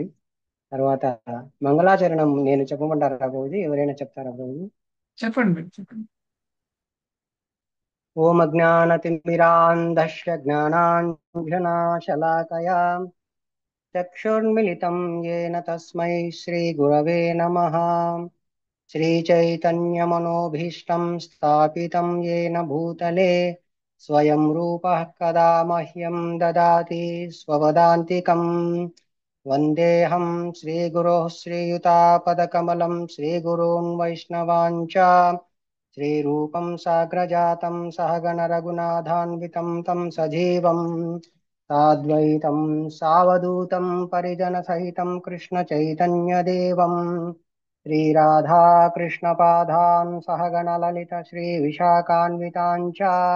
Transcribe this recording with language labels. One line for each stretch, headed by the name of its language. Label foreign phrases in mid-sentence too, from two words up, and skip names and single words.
Telugu: తర్వాత మంగళాచరణం నేను చెప్పమంటారా ప్రభుజీ? ఎవరైనా చెప్తారా ప్రభుజీ? చెప్పండి మీరు చెప్పండి.
Sanskrit: ఓం అజ్ఞానతిమిరాంధస్య జ్ఞానాంజనాశలాకయా చక్షుర్మిలితం येन తస్మై శ్రీగురవే నమః. श्रीचैतन्यमनोभीष्टं स्थापितं येन भूतले स्वयं रूपः कदा मह्यं ददाति स्वपदान्तिकम्। वन्देऽहं श्रीगुरोः श्रीयुतापदकमलं श्रीगुरून् वैष्णवाञ्च श्रीरूपं साग्रजातं सहगणरघुनाथान्वितं तं सजीवं साद्वैतं सावधूतं परिजनसहितं कृष्णचैतन्यदेवम् श्रीराधा कृष्णपादान् सहगणललित श्रीविशाखान्वितान् च